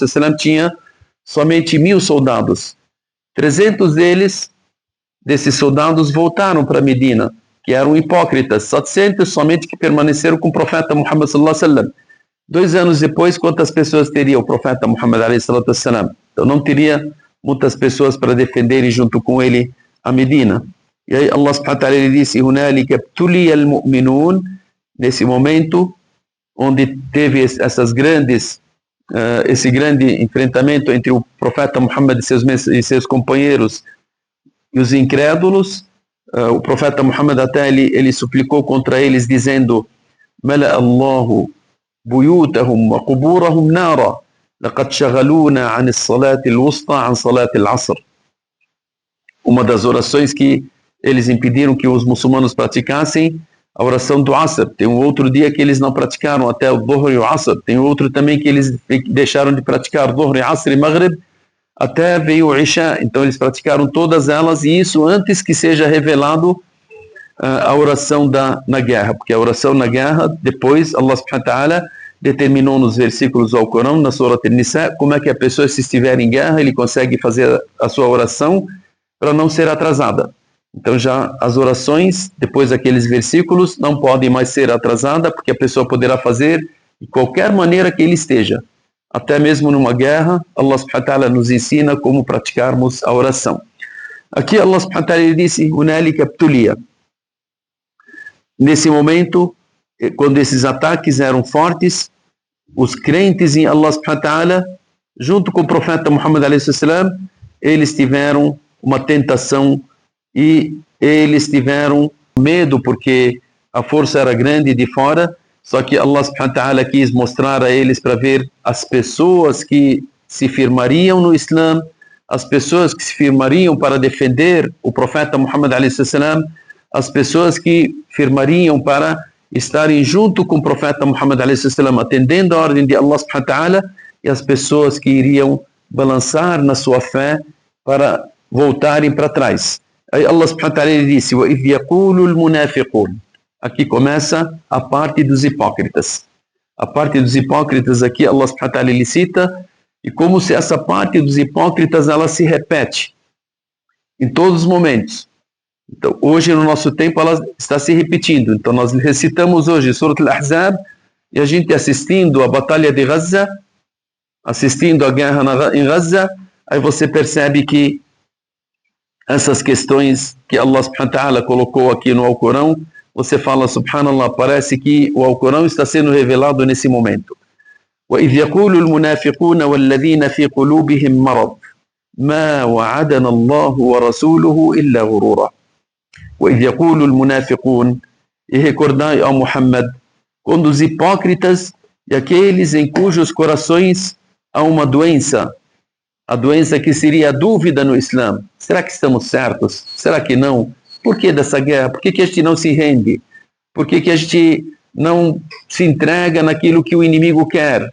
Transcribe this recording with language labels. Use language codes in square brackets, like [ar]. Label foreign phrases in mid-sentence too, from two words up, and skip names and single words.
[pt] tinha somente 1000 soldados. 300 desses soldados voltaram para Medina, que eram hipócritas. 700 somente que permaneceram com o profeta Muhammad s.a.w. 2 anos depois, quantas pessoas teria o profeta Muhammad a.s.? Então não teria muitas pessoas para defenderem junto com ele a Medina. E aí [ar] الله سبحانه وتعالى, [pt] ele disse, [ar] هُنَالِكَ ابْتُلِيَ الْمُؤْمِنُونَ, [pt] nesse momento onde teve esse grande enfrentamento entre o profeta Muhammad e seus companheiros e os incrédulos, o profeta Muhammad até ele suplicou contra eles, dizendo, [ar] مَلَأَ اللَّهُ بُيُوتَهُمْ وَقُبُورَهُمْ نَارًا لَقَدْ شَغَلُونَا عَنِ الصَّلَاةِ الْوُسْطَى عَنْ صَلَاةِ الْعَصْرِ. [pt] Uma das orações que eles impediram que os muçulmanos praticassem, a oração do Asr. Tem um outro dia que eles não praticaram, até o Dhuhr e o Asr. Tem outro também que eles deixaram de praticar Dhuhr e Asr e Maghrib, até veio o Isha. Então eles praticaram todas elas, e isso antes que seja revelado a oração na guerra, porque a oração na guerra, depois [ar] الله سبحانه وتعالى [pt] determinou nos versículos do Alcorão, na Surah An-Nisa, como é que a pessoa, se estiver em guerra, ele consegue fazer a sua oração para não ser atrasada. Então já as orações, depois daqueles versículos, não podem mais ser atrasadas, porque a pessoa poderá fazer de qualquer maneira que ele esteja. Até mesmo numa guerra, [ar] الله سبحانه وتعالى [pt] nos ensina como praticarmos a oração. Aqui [ar] الله سبحانه وتعالى [pt] disse, [ar] "هنالك ابتلي." [pt] Nesse momento, quando esses ataques eram fortes, os crentes em [ar] الله سبحانه وتعالى, [pt] junto com o profeta Muhammad [ar] عليه السلام, [pt] eles tiveram uma tentação e eles tiveram medo porque a força era grande de fora, só que [ar] الله سبحانه وتعالى [pt] quis mostrar a eles para ver as pessoas que se firmariam no Islã, as pessoas que se firmariam para defender o profeta Muhammad [ar] عليه السلام, [pt] as pessoas que firmariam para estarem junto com o profeta Muhammad [ar] عليه السلام, [pt] atendendo a ordem de [ar] الله سبحانه وتعالى, [pt] e as pessoas que iriam balançar na sua fé para voltarem para trás. Aí [ar] الله سبحانه وتعالى [pt] disse, [ar] وَإِذْ يَقُولُ الْمُنَافِقُونَ. [pt] Aqui começa a parte dos hipócritas. A parte dos hipócritas aqui [ar] الله سبحانه وتعالى [pt] ele cita, e como se essa parte dos hipócritas ela se repete em todos os momentos. Então, hoje no nosso tempo ela está se repetindo. Então nós recitamos hoje Surah Al-Ahzab e a gente assistindo a batalha de Gaza, assistindo a guerra em Gaza, aí você percebe que essas questões que [ar] الله سبحانه وتعالى [pt] colocou aqui no Alcorão, você fala, subhanallah, parece que o Alcorão está sendo revelado nesse momento. [ar] وَإِذْ يَقُولُ الْمُنَافِقُونَ وَالَّذِينَ فِي قُلُوبِهِمْ مَرَضٌ مَا وَعَدَنَا اللَّهُ وَرَسُولُهُ إِلَّا غُرُورًا. وَإِذْ يَقُولُ الْمُنَافِقُونَ. [pt] E recordai, ó Muhammad, quando os hipócritas e aqueles em cujos corações há uma doença, a doença que seria a dúvida no Islã. Será que estamos certos? Será que não? Por que dessa guerra? Por que a gente não se rende? Por que a gente não se entrega naquilo que o inimigo quer?